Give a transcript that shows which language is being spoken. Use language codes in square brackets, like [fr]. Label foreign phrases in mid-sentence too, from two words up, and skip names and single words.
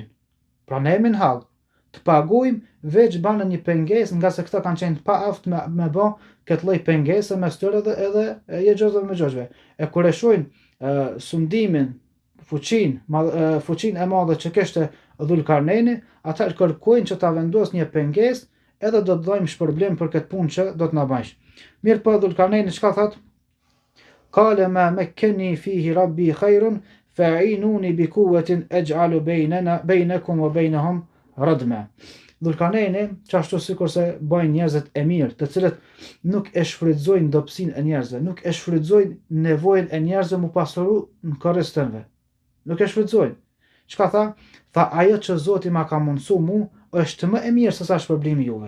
[sq] Pra ne jemi në hall të paguajmë veç banë një pengesë, nga se këta kanë qenë pa aft me bë këtë lloj pengese mes tyre edhe Yexhuj dhe Mexhujve. E kur e shohin sundimin, fuqinë e madhe që kishte Dhulkarneini, ata kërkojnë që ta vendos një pengesë edhe do të dhajmë shpërblim për këtë punë që do të na bëjë. Mirë po Dhulkarneini çka thot? [ar] قال ما مكني فيه ربي خير فأعينوني بقوة أجعل بينكم وبينهم ردما. [sq] Dhulkarneini, çashtu sikurse bëjnë njerëzit e mirë, të cilët nuk e shfrytëzojnë dobësinë e njerëzve, nuk e shfrytëzojnë nevojën e njerëzve mu pasuru në korrës tënde. Nuk e shfrytëzojnë. Çka tha? Tha ajo që Zoti ma ka mundsu mu është më e mirë se sa shpërblimi juve.